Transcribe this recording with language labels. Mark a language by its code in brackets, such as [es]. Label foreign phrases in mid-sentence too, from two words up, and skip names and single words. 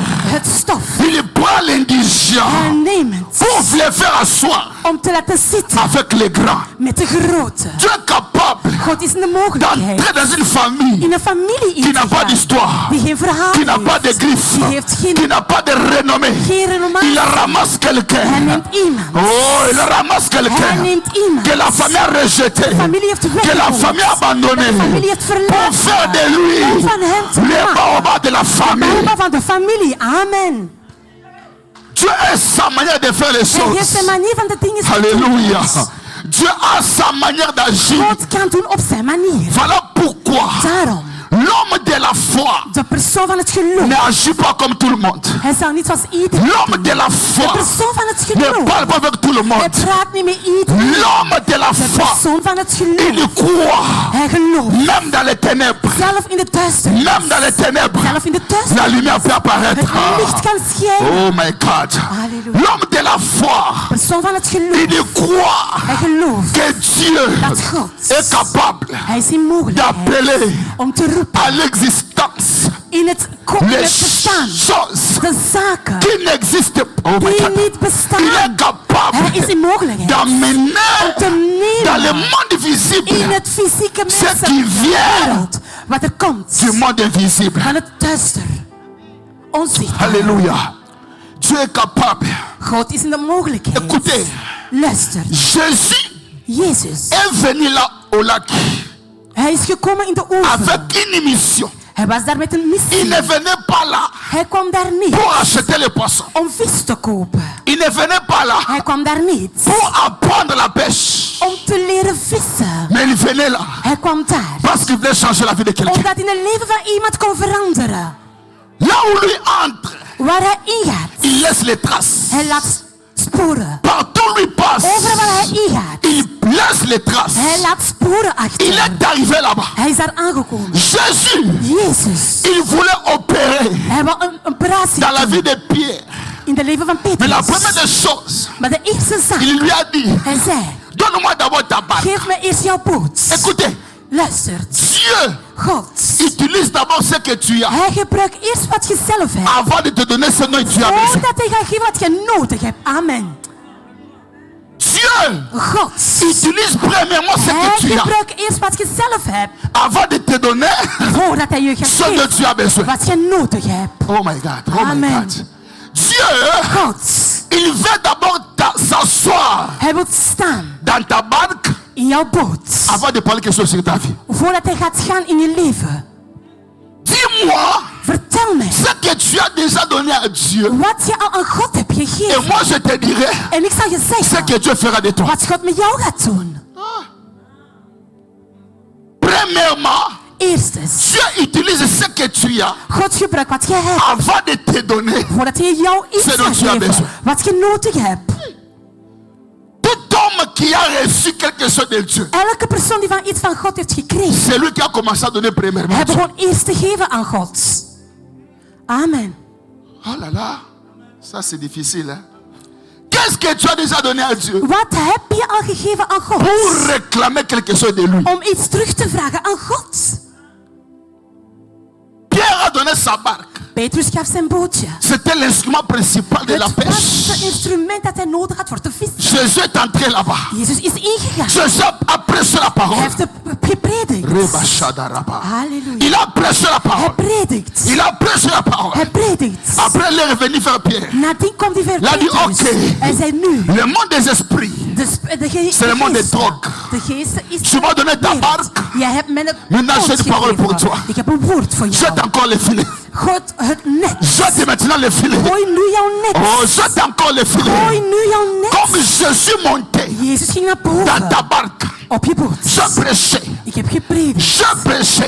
[nl] het stof, [fr] Il prend l'indigent [nl] hij neemt [fr] pour le faire asseoir [nl] om te laten zitten [fr] avec les grands. [nl] met de grote. [fr] Dieu est capable [nl] God is een mogelijkheid. [fr] d'entrer dans une famille [nl] In een familie in [fr] qui [nl] te [fr] n'a pas [nl] gaan, [fr] d'histoire, [nl] die geen verhaal [fr] qui n'a pas de [nl] heeft, [fr] griffes, [nl] die heeft [fr] qui [nl] geen, [fr] n'a pas de renommée. [nl] geen renommee. [fr] Il ramasse [nl] Hij [fr] quelqu'un. [nl] neemt iemand. [fr] Oh, il ramasse [nl] Hij [fr] quelqu'un [nl] neemt iemand. [fr] que la famille a rejeté, [nl] De familie heeft [fr] que la [nl] weggegooid. [fr] famille a abandonné, [nl] De familie heeft [fr] pour [nl] verlaten. [fr] faire de lui [nl] Om van hem te [fr] le [nl] maken. [fr] baobab de la famille. [nl] Baba van de familie. Amen. [fr] Dieu a sa manière de faire les [nl] Hij heeft [fr] choses. [nl] zijn manier van de dingen te [fr] Alléluia. [nl] doen. [fr] Dieu a sa manière d'agir. [nl] God kan doen op zijn manier. [fr] Voilà pourquoi [nl] Daarom, [fr] l'homme de la foi [nl] de persoon van het geloof. [fr] ne agit pas comme tout le monde. [nl] Hij zal niet zoals iedereen. [fr] L'homme de la [nl] De [fr] foi [nl] persoon van het [fr] ne [nl] geloof. [fr] parle pas avec tout le [nl] Hij [fr] monde. [nl] praat niet met iedereen. [fr] L'homme de la [nl] De [fr] foi, [nl] persoon van het geloof. [fr] il croit, [nl] Hij gelooft. [fr] même dans les ténèbres, [nl] Zelf in de duisternis. [fr] même dans les ténèbres, [nl] Zelf in de [fr] la [nl] duisternis. [fr] lumière peut apparaître. [nl] Het licht kan schijnen. [en] Oh my God. [nl] Halleluja. [fr] L'homme de la foi, [nl] Persoon van het geloof. [fr] il croit [nl] Hij gelooft [fr] que Dieu [nl] dat God. [fr] est capable [nl] Hij is in mogelijkheid [fr] d'appeler [nl] om te roepen [fr] à l'existence [nl] in het [fr] les [nl] bestaan. [fr] choses [nl] De zaken [fr] qui n'existent pas. [en] Oh my [nl] die [en] God. [nl] niet [fr] Il est [nl] bestaan. [fr] capable [nl] Hij is in mogelijkheid [fr] d'amener [nl] om te [fr] dans le [nl] nemen [fr] monde [nl] in [fr] visible [nl] het fysieke [fr] ce qui vient [nl] wereld. Wat er komt [fr] du monde invisible. [nl] van het duister. Onzichtbaar. [fr] Alléluia. Dieu est capable. [nl] God is in de mogelijkheid. [fr] Écoutez, [nl] Luister. [fr] Jésus [nl] Jezus. [fr] est venu là au lac [nl] Hij is gekomen in de oever. [fr] avec une mission. [nl] Hij was daar met een [fr] Il [nl] missie. [fr] ne venait pas là [nl] Hij kwam daar niet [fr] pour acheter les poissons. [nl] om vis te kopen. [fr] Il ne venait pas là [nl] Hij kwam daar niet [fr] pour apprendre la pêche. [nl] om te leren vissen. [fr] Mais il venait là [nl] Hij kwam daar [fr] parce qu'il voulait changer la vie de quelqu'un. [nl] omdat hij het leven van iemand kon veranderen. [fr] Là où lui entre, [nl] Waar hij ingaat, [fr] il laisse les traces. [nl] hij laat sporen. [fr] Partout où il passe, [nl] Overal waar hij ingaat, [fr] il laisse les traces. [nl] hij laat sporen achter. [fr] Il est arrivé là-bas. [nl] Hij is daar aangekomen. [fr] Jésus, [nl] Jezus, [fr] il voulait opérer [nl] hij wil een operatie [fr] dans la [nl] doen [fr] vie de Pierre. [nl] in het leven van [fr] Mais la première [nl] Petrus. [fr] des choses, [nl] Maar de eerste zaak, [fr] il lui a dit, [nl] hij zei, [fr] donne-moi d'abord ta barque. [nl] geef me eerst jouw boot. [fr] Écoutez, [nl] Luistert, [fr] Dieu [nl] God, [fr] utilise d'abord ce que tu as [nl] hij gebruikt eerst wat je zelf hebt. [fr] avant de te donner ce dont tu as besoin. [nl] Voordat hij gaat geven wat je nodig hebt. Amen. [fr] Dieu [nl] God, [fr] utilise premièrement ce [nl] hij [fr] que tu as [nl] gebruikt eerst wat je zelf hebt. [fr] avant de te donner [nl] Voordat hij je gaat [fr] ce dont [nl] geven [fr] tu as besoin. [nl] wat je nodig hebt. [en] Oh my God, oh my [nl] Amen. [en] God. [fr] Dieu, [nl] God, [fr] il veut d'abord s'asseoir [nl] hij wil staan [fr] dans ta barque [nl] in jouw boot. [fr] avant de parler quelque chose sur ta vie. [nl] Voordat hij gaat gaan in je leven. [fr] Dis-moi [nl] Vertel mij [fr] ce que tu as déjà donné à Dieu. [nl] wat je al aan God hebt [fr] Et [nl] gegeven. [fr] moi je te dirai [nl] En ik zal je [fr] ce [nl] zeggen [fr] que Dieu fera de toi. [nl] wat God met jou gaat doen. [fr] Premièrement, [nl] Eerstens, [fr] Dieu utilise ce que tu as [nl] God gebruikt wat je hebt. [fr] avant de te donner. [nl] Voordat hij jou iets [fr] C'est [nl] gaat [fr] donc tu as [nl] geven. [fr] besoin. [nl] Wat je nodig hebt. [fr] Tout homme qui a reçu quelque chose de Dieu, [nl] Elke persoon die van iets van God heeft gekregen. [fr] c'est lui qui a commencé à donner premièrement. [nl] Hij [fr] à Dieu. [nl] begon eerst te geven aan God. Amen. [fr] Oh là là, ça c'est difficile. Hein? Qu'est-ce que tu as déjà donné à Dieu [nl] Wat heb je al gegeven aan God? [fr] pour réclamer quelque chose de lui? [nl] Om iets terug te vragen aan God. [fr] Pierre a donné sa barque. [nl] Petrus gaf zijn bootje. [fr] C'était l'instrument principal de la [nl] Het was [fr] pêche. [nl] het instrument dat hij nodig had voor te vissen. [fr] Jésus est entré là-bas. [nl] Jezus is ingegaan. [fr] Jésus a prêché la [nl] Hij [fr] parole. [nl] heeft gepredikt. Reba Shadaraba. Halleluja. [fr] Il a prêché la [nl] Hij [fr] parole. [nl] predikt. [fr] Il a prêché la parole. [nl] Hij predikt. [fr] Après, il est revenu vers Pierre. [nl] Nadien kwam hij ver [fr] Il a dit, [nl] Petrus. oké. Hij zei nu. [fr] Le monde des esprits. C'est le monde des drogues. [nl] De geest is [fr] Tu m'as donné ta [nl] wereld. [fr] barque. [nl] Jij hebt mij een [fr] Maintenant, j'ai [nl] boot [fr] une parole pour [nl] gegeven. [fr] toi. [nl] Ik heb een woord voor jou. [fr] Jette encore les filets. [nl] God, het net. [fr] Jette maintenant les filets. [nl] Gooi nu jouw net. [fr] Oh, jette encore les [nl] Gooi [fr] filets. [nl] nu jouw net. [fr] Comme Jésus montait [nl] Jezus ging naar [fr] dans ta [nl] boven. [fr] barque. [nl] Op je boot. [fr] Je prêchais. [nl] Ik heb gepredikt. [fr] Je prêchais.